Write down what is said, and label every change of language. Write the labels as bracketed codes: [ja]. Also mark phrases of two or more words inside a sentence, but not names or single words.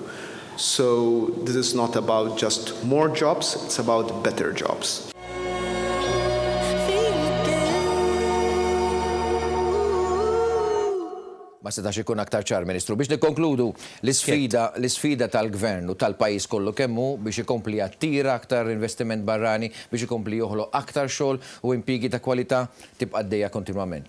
[en] So this is not about just more jobs, it's about better jobs. [mt] Ma setax ikun aktar ċar, Ministru. Biex nikkonkludu l-isfida tal-gvern u tal-pajjiż kollu kemmu biex ikompli attira aktar investiment barrani, biex ikompli joħloq aktar xogħol u impjiegi ta' kwalità tibqa' għaddejja kontinwament.